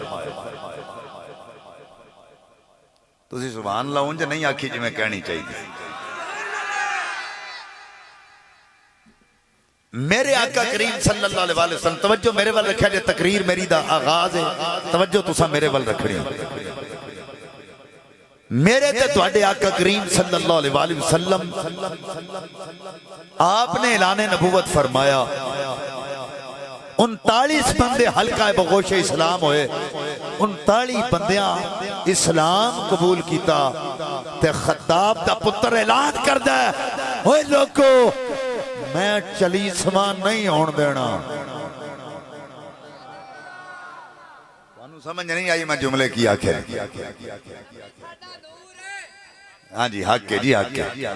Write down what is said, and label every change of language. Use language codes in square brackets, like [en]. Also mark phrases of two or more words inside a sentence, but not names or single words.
[pa] تسی سبحان اللہ انج نہیں آکھی جی میں کہنی چاہیے۔ میرے آقا کریم [ar] صلی اللہ علیہ وسلم، [pa] توجہ میرے وال رکھا جے، تقریر میری دا آغاز ہے، توجہ تسا میرے وال رکھنی۔ میرے تے تواڈے آقا کریم [ar] صلی اللہ علیہ وسلم [pa] آپ نے اعلان نبوت فرمایا، 39 بندے [ur] حلقہ بغوش اسلام ہوئے، [pa] 39 بندیاں اسلام قبول کیتا تے خطاب دا پتر اعلان کردہ ہے، اوے لوگو میں چلیسواں نہیں ہون دینا۔ سمجھ نہیں آئی میں جملے کی آخر؟ ہاں جی حق ہے، جی حق ہے۔